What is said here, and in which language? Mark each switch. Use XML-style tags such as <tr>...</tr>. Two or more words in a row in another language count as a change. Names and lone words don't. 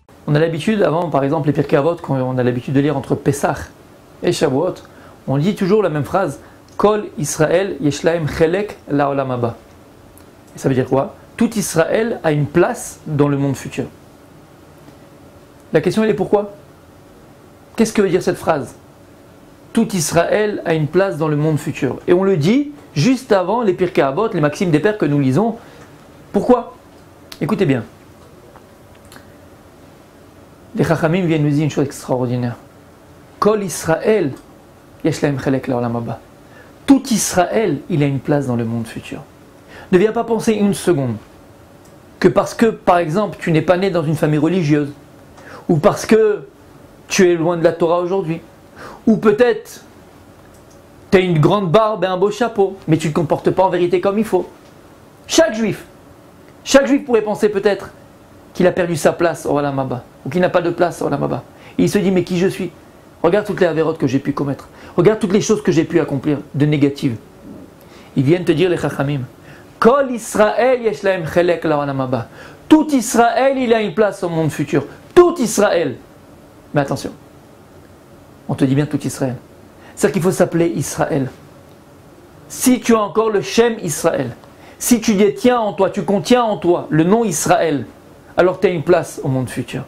<fr>On a l'habitude, avant par exemple les Pirkei Avot, quand on a l'habitude de lire entre Pessah et Shavuot, on dit toujours la même phrase,</fr> <he>כל ישראל יש להם חלק לעולם הבא.</he> <fr>Et ça veut dire quoi? Tout Israël a une place dans le monde futur. La question elle est pourquoi? Qu'est-ce que veut dire cette phrase? Tout Israël a une place dans le monde futur. Et on le dit juste avant les Pirkei Avot, les maximes des pères que nous lisons. Pourquoi? Écoutez bien. Les Chachamim viennent nous dire une chose extraordinaire.</fr> <he>כל ישראל יש להם חלק לעולם הבא.</he> <fr>Tout Israël, il a une place dans le monde futur. Ne viens pas penser une seconde que parce que, par exemple, tu n'es pas né dans une famille religieuse, ou parce que tu es loin de la Torah aujourd'hui, ou peut-être tu as une grande barbe et un beau chapeau, mais tu ne te comportes pas en vérité comme il faut. Chaque juif pourrait penser peut-être qu'il a perdu sa place au</fr> <he>עולם הבא,</he> <fr>ou qu'il n'a pas de place au</fr> <he>עולם הבא.</he> <fr>Et il se dit, mais qui je suis? Regarde toutes les avérotes que j'ai pu commettre. Regarde toutes les choses que j'ai pu accomplir de négatives. Ils viennent te dire les Chachamim.</fr> <he>כל ישראל יש להם חלק לעולם הבא.</he> <fr>Tout Israël, il a une place au monde futur. Tout Israël. Mais attention. On te dit bien tout Israël. C'est-à-dire qu'il faut s'appeler Israël. Si tu as encore le Shem Israël, si tu détiens en toi, tu contiens en toi le nom Israël, alors tu as une place au monde futur.</fr>